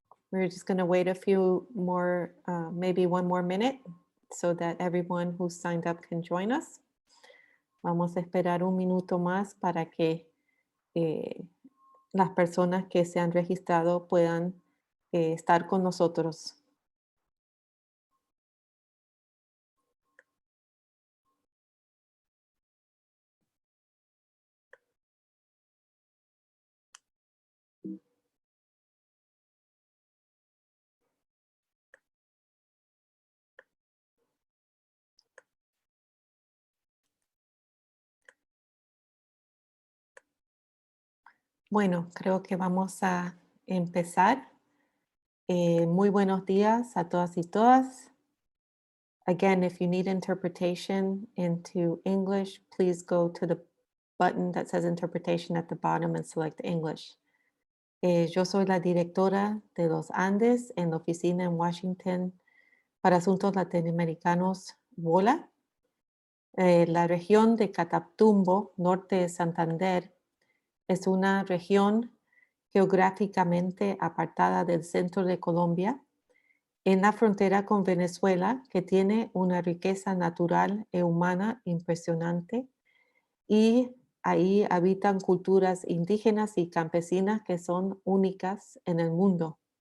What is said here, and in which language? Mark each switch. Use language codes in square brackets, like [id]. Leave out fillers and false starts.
[en] We're just going to wait a few more, maybe one more minute, so that everyone who signed up can join us. [es] Vamos a esperar un minuto más para que las personas que se han registrado puedan estar con nosotros. Bueno, creo que vamos a empezar. Muy buenos días a todas y todas. [en] Again, if you need interpretation into English, please go to the button that says interpretation at the bottom and select English. [es] Yo soy la directora de los Andes en la oficina en Washington para asuntos latinoamericanos, WOLA. La región de Catatumbo, norte de Santander, es una región geográficamente apartada del centro de Colombia, en la frontera con Venezuela, que tiene una riqueza natural y humana impresionante, y ahí habitan culturas indígenas y campesinas que son únicas en el mundo.